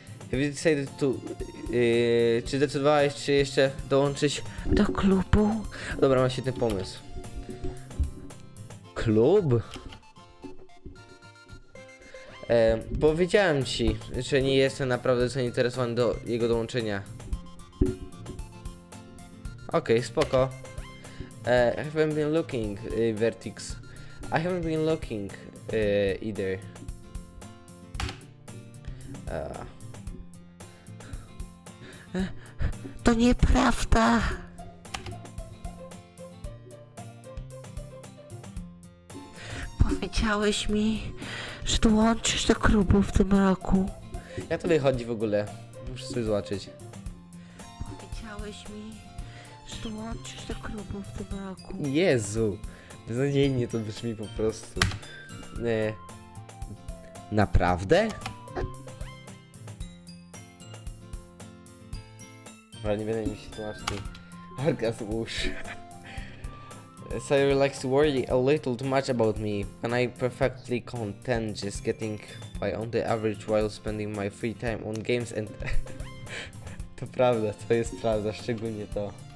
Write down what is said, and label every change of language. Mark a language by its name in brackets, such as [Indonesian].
[English] Have you decided to... [Polish] czy zdecydowałeś, czy jeszcze dołączyć do klubu? Dobra, mam świetny pomysł. Klub? Powiedziałem ci, że nie jestem naprawdę zainteresowany do jego dołączenia. Okej, spoko. [English] I haven't been looking, Vertex. I haven't been looking either. [Polish] To nieprawda. Powiedziałeś mi, że dołączysz do klubu w tym roku. Jak to wychodzi w ogóle? Muszę sobie zobaczyć. Powiedziałeś mi, że dołączysz do klubu w tym roku. Jezu! Beznadziejnie to brzmi po prostu. Naprawdę? Ale nie będę mi się tłumaczyć. Orgazm uszy. [English] Sayori likes to worry a little too much about me, and I'm perfectly content just getting by on the average while spending my free time on games and... [Polish] To prawda, to jest prawda, szczególnie to.